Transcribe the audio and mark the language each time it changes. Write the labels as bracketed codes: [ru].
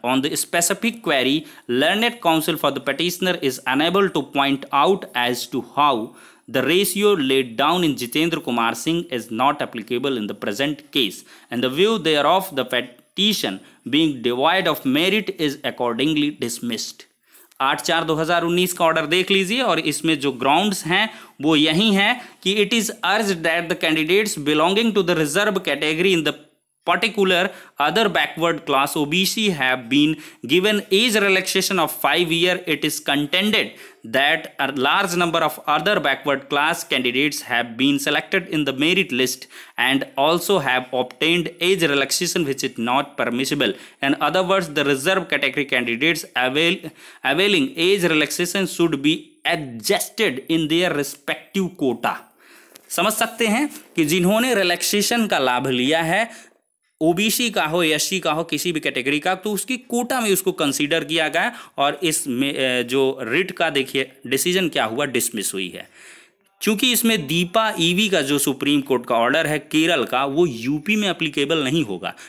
[en] On the specific query, learned counsel for the petitioner is unable to point out as to how the ratio laid down in Jitendra Kumar Singh is not applicable in the present case, and the view thereof the petition being devoid of merit is accordingly dismissed. [hi] 8/4/2019 का order देख लीजिए, और इसमें जो grounds हैं वो यही हैं कि [en] It is urged that the candidates belonging to the reserve category in the particular other backward class OBC have been given age relaxation of 5 years. It is contended that a large number of other backward class candidates have been selected in the merit list and also have obtained age relaxation, which is not permissible. In other words, the reserve category candidates availing age relaxation should be adjusted in their respective quota. [hi] समझ सकते हैं कि जिन्होंने relaxation का लाभ लिया है, OBC का हो, SC का हो, किसी भी कैटेगरी का, तो उसकी कोटा में उसको कंसीडर किया गया, और इसमें जो रिट का देखिए डिसीजन क्या हुआ, डिसमिस हुई है। क्योंकि इसमें दीपा ईवी का जो सुप्रीम कोर्ट का ऑर्डर है केरल का, वो यूपी में एप्लीकेबल नहीं होगा।